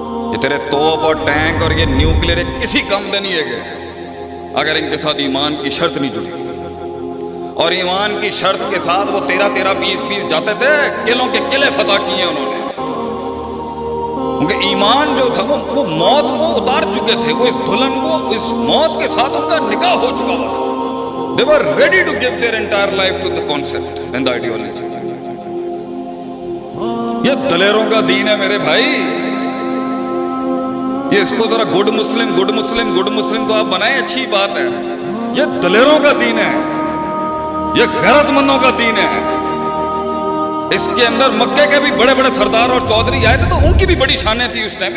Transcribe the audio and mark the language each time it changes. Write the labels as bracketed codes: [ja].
[hi] ये तेरे तोप और टैंक और ये न्यूक्लियर किसी काम दे नहीं है अगर इनके साथ ईमान की शर्त नहीं जुड़ी। और ईमान की शर्त के साथ वो 13-13, 20-20 जाते थे, किलों के किले फतह किए उन्होंने। उनके ईमान जो था वो मौत को उतार चुके थे, वो इस दुल्हन को, इस मौत के साथ उनका निकाह हो चुका हुआ था। [en] They were ready to give their entire life to the concept and the ideology. [hi] ये दलेरों का दीन है मेरे भाई। ये इसको जरा गुड मुस्लिम गुड मुस्लिम गुड मुस्लिम तो आप बनाए, अच्छी बात है। ये दलेरों का दीन है, ये गैरतमंदों का दीन है। इसके अंदर मक्के के भी बड़े बड़े सरदार और चौधरी आए थे तो उनकी भी बड़ी शानें थी उस टाइम।